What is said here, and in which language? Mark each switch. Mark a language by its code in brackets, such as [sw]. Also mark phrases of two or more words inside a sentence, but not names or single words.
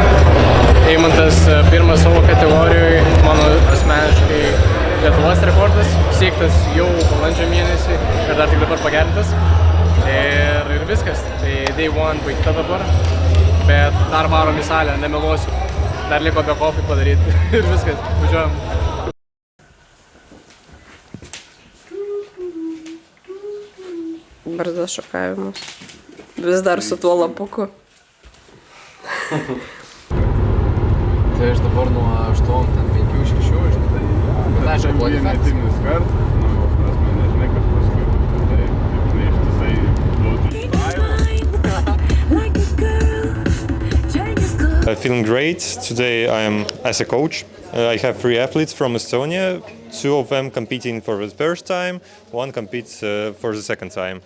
[lt] Eimantas pirmas savo kategorijoje, mano asmeniškai Lietuvos rekordas, siektas jau balandžio mėnesį ir dar tik dabar pagerintas. Ir viskas. Tai [en] day one [lt] baigta dabar, bet dar varom į salę, nemeluosiu. Dar liko [en] back off [lt] padaryti ir viskas. Važiuojam. Barzdos šokavimus. Vis dar su tuo lapuku. Tai aš dabar nuo 8, 5, 6, žinai, bet aš jau buvo defektas. [en] Feeling great. Today I am as a coach. I have 3 athletes from Estonia. 2 of them competing for the first time, 1 competes for the second time.